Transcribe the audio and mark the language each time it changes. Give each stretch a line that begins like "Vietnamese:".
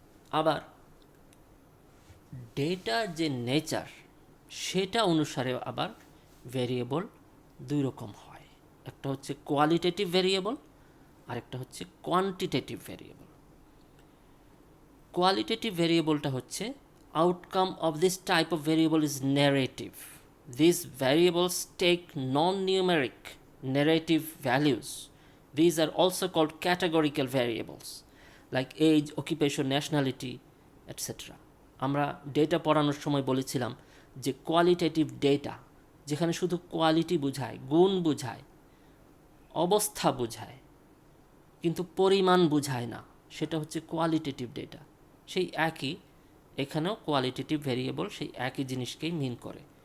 Bangla: আবার ডেটার যে নেচার সেটা অনুসারে আবার ভ্যারিয়েবল 2 রকম হয়। একটা হচ্ছে কোয়ালিটেটিভ ভ্যারিয়েবল, আর একটা হচ্ছে কোয়ান্টিটেটিভ ভ্যারিয়েবল। কোয়ালিটেটিভ ভ্যারিয়েবলটা হচ্ছে
English: outcome of this type of variable is narrative. These variables take non-numeric narrative values. These are also called categorical variables like age, occupation, nationality, etcetera.
Bangla: আমরা data পড়ানোর সময় বলেছিলাম যে qualitative data, যেখানে শুধু quality বোঝায়, গুণ বোঝায়, অবস্থা বোঝায়, কিন্তু পরিমাণ বোঝায় না, সেটা হচ্ছে কোয়ালিটেটিভ ডেটা। সেই একই এখানেও কোয়ালিটেটিভ ভেরিয়েবল সেই একই জিনিসকেই মিন করে।